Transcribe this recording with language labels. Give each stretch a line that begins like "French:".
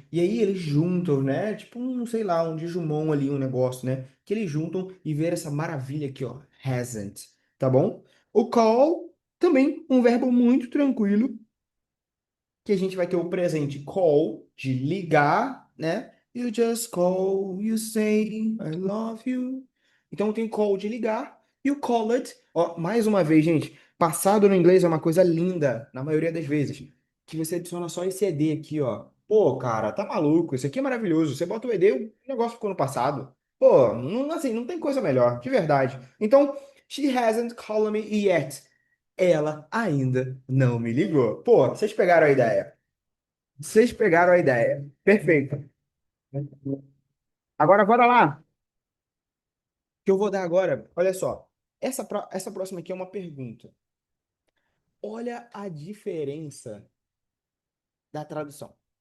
Portuguese: E aí eles juntam, né? Tipo um, sei lá, um Digimon ali, um negócio, né? Que eles juntam e ver essa maravilha aqui, ó, hasn't, tá bom? O call, também um verbo muito tranquilo, que a gente vai ter o presente call, de ligar, né?
English: You just call, you say I love you.
Portuguese: Então tem call de ligar e o called, ó, mais uma vez, gente, passado no inglês é uma coisa linda, na maioria das vezes, que você adiciona só esse ed aqui, ó. Pô, cara, tá maluco, isso aqui é maravilhoso. Você bota o ed, o negócio ficou no passado. Pô, não, assim, não tem coisa melhor, de verdade.
English: Então, she hasn't called me yet.
Portuguese: Ela ainda não me ligou. Pô, vocês pegaram a ideia. Vocês pegaram a ideia. Perfeito. Agora, bora lá. Que eu vou dar agora. Olha só. Essa próxima aqui é uma pergunta. Olha a diferença da tradução.